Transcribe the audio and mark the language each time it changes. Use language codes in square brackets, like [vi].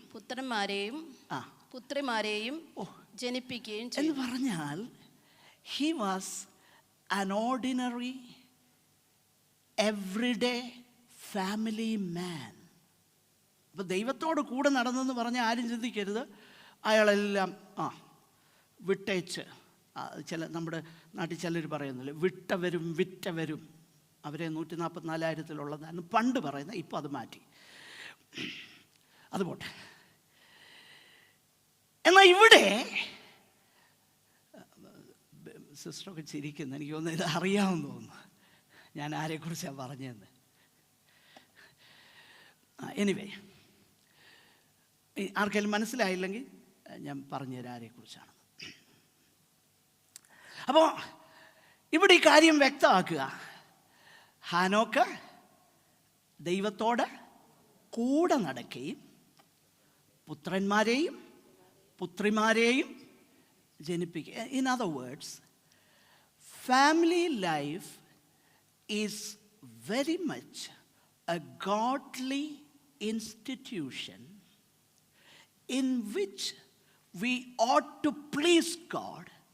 [ml] പുത്രന്മാരെയും പുത്രിമാരെയും ജനിപ്പിക്കുകയും എന്ന് പറഞ്ഞാൽ [en] he was an ordinary everyday family man. [ml] അപ്പോൾ ദൈവത്തോട് കൂടെ നടന്നെന്ന് പറഞ്ഞാൽ ആരും ചിന്തിക്കരുത് അയാളെല്ലാം വിട്ടേച്ച്, നമ്മുടെ നാട്ടിൽ ചിലർ പറയുന്നില്ല വിട്ടവരും വിറ്റവരും, അവരെ 144,000 പണ്ട് പറയുന്നത്, ഇപ്പോൾ അത് മാറ്റി. അത് പോട്ടെ. എന്നാൽ ഇവിടെ സിസ്റ്ററൊക്കെ ചിരിക്കുന്നു. എനിക്ക് തോന്നുന്നു ഇത് അറിയാമെന്ന് തോന്നുന്നു ഞാൻ ആരെക്കുറിച്ചാണ് പറഞ്ഞതെന്ന്. എനിവേ, ആർക്കെങ്കിലും മനസ്സിലായില്ലെങ്കിൽ ഞാൻ പറഞ്ഞുതരാം ആരെക്കുറിച്ചാണ്. അപ്പോൾ ഇവിടെ ഈ കാര്യം വ്യക്തമാക്കുക. ഹാനോക്ക് ദൈവത്തോട് കൂടെ നടക്കുകയും പുത്രന്മാരെയും പുത്രിമാരെയും ജനിപ്പിക്കുക. [en] In other words, family life is very much a godly institution in which we ought to please God.